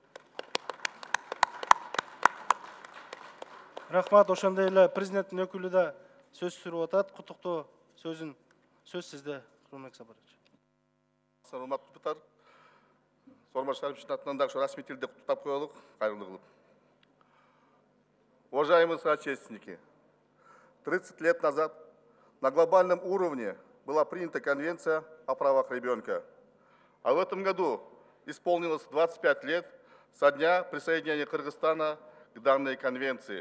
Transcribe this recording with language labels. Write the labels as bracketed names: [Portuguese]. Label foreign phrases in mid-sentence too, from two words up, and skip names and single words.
[Kyrgyz] Рахмат, ошондой эле президенттин өкүлү да сөз сүрүп атат. Куттуктоо сөз сизде, Курманбек Сапарович. Урматтуу депутаттар, Сооронбай Шариповичтин атынан дагы расмий тилде куттуктап коелук, кайрылуу кылып. [Russian] Уважаемые соотечественники, 30 лет назад на глобальном уровне была принята Конвенция о правах ребенка. А в этом году исполнилось 25 лет со дня присоединения Кыргызстана к данной конвенции.